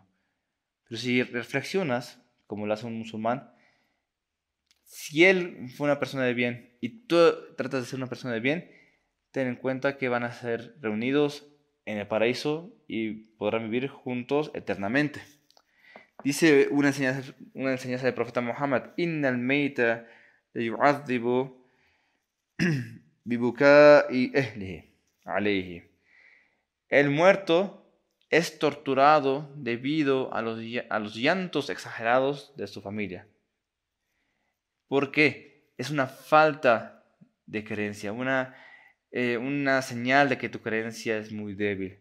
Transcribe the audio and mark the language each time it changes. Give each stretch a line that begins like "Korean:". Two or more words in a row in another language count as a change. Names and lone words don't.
Spanish: Pero si reflexionas, como lo hace un musulmán, si él fue una persona de bien y tú tratas de ser una persona de bien, ten en cuenta que van a ser reunidos en el paraíso y podrán vivir juntos eternamente. Dice una enseñanza del profeta Muhammad:
Arabic: إن الميت يعذب ببكاء أهله عليه.
Spanish: El muerto es torturado debido a los llantos exagerados de su familia. ¿Por qué? Es una falta de creencia, una señal de que tu creencia es muy débil.